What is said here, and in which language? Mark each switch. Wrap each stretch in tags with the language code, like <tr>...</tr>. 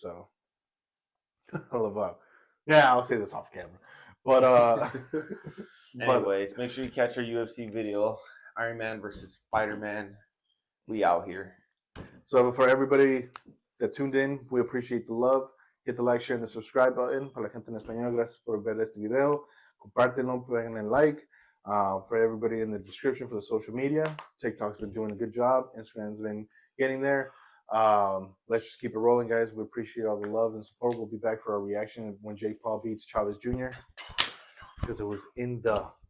<en>So, I'll say this off camera, but anyways, make sure you catch our UFC video, Iron Man versus Spider-Man. We out here. So for everybody that tuned in, we appreciate the love. Hit the like, share, and the subscribe button.</en> <es>Para la gente en español, gracias por ver este video. Compártenlo, peguen el like.</es> <en>For everybody in the description for the social media, TikTok's been doing a good job. Instagram's been getting there. Let's just keep it rolling, guys. We appreciate all the love and support. We'll be back for our reaction when Jake Paul beats Chavez Jr. Because it was in the...</en>